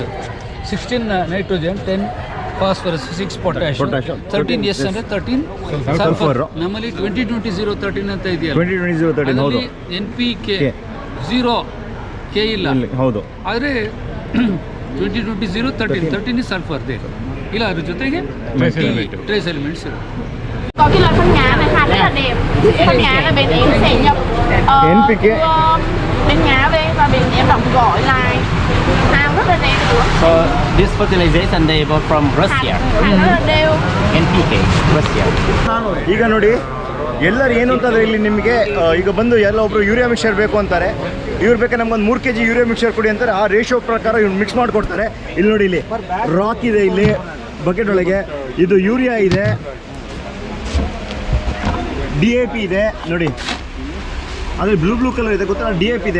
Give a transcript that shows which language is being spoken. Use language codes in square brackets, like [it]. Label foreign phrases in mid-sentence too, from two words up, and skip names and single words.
[kn] 16 ನೈಟ್ರೋಜನ್, 10 ಫಾಸ್ಫರಸ್, 6 ಪೊಟ್ಯಾಷಿಯಂ, 13 ಎಸ್ ಅಂದರೆ 13 ಸಲ್ಫರ್. ನಮ್ಮಲ್ಲಿ 20-20-0-13 ಅಂತ ಇದೆಯಲ್ಲ, 20-20-0-13 ಹೌದು. NPK 0 ಕೆ ಇಲ್ಲ. ಹೌದು. ಆದರೆ 20-20-0-13 is ಸಲ್ಫರ್ ದೇ ಇಲ್ಲ. ಅದ್ರ ಜೊತೆಗೆ [en] trace elements [kn] ಇರುತ್ತೆ. [vi] Có cái loại phân Nga này khá rất là đẹp. Phân Nga là bên em sẽ nhập NPK. bên Nga về và bên em đóng gói lại hàng rất là đẹp nữa. [en] So this fertilization they were from Russia. [vi] Hàng rất là đều. NPK Russia. [kn] ಈಗ ನೋಡಿ, ಎಲ್ಲರೂ ಏನು ಅಂತಂದರೆ ಇಲ್ಲಿ ನಿಮಗೆ ಈಗ ಬಂದು ಎಲ್ಲ ಒಬ್ಬರು [en] urea mixer [kn] ಬೇಕು ಅಂತಾರೆ. ಇವ್ರು ಬೇಕಾದ್ರೆ ನಮ್ಗೊಂದು 3 kg [en] urea mixer [kn] ಕೊಡಿ ಅಂತಾರೆ. ಆ ರೇಷಿಯೋ ಪ್ರಕಾರ ಇವ್ರು ಮಿಕ್ಸ್ ಮಾಡಿಕೊಡ್ತಾರೆ. ಇಲ್ಲಿ ನೋಡಿ, ಇಲ್ಲಿ ರಾಕ್ ಇದೆ, ಇಲ್ಲಿ ಬಕೆಟ್ ಒಳಗೆ ಇದು ಯೂರಿಯಾ ಇದೆ, DAP ಇದೆ ನೋಡಿ, ಅದ್ರ [en] blue colour [kn] ಇದೆ ಗೊತ್ತಾ, DAP ಇದೆ.